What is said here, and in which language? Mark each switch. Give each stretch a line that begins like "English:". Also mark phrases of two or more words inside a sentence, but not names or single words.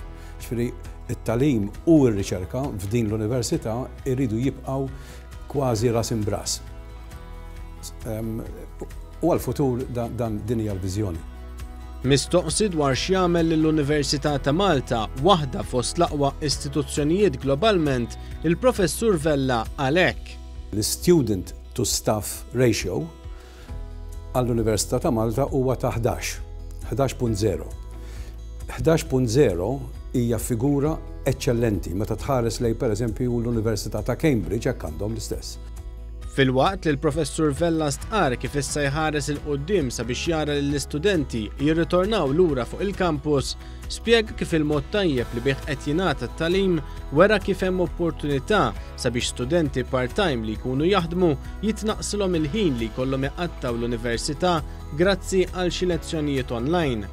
Maltese: Ġifieri t-tagħlim u r-riċerka f'din l-università jridu jibqgħu kważi ras imbras. U għall-futur din hija l-viżjoni. Mistoqsi dwar x'jagħmel lill-Università ta' Malta waħda fost l-aqwa istituzzjonijiet globalment, il-Professur Vella għalhekk. L-
English: student to staff ratio
Maltese: għall-Università ta' Malta huwa ta' 11.0. 11.0 hija figura eċċellenti meta tħares lejn pereżempju l-Università ta' Cambridge hekk għandhom l-istess. Fil-waqt li l-Professur Vella stqarr kif issa jħares il-quddiem sabiex jara li l-istudenti jirritornaw lura fuq il-kampus, spjega kif il-mod tajjeb li bih qed jingħata t-tagħlim wara kif hemm opportunità sabiex studenti part-time li jkunu jaħdmu jitnaqsilhom il-ħin li jkollhom iqattaw l-università grazzi għal xi lezzjonijiet online.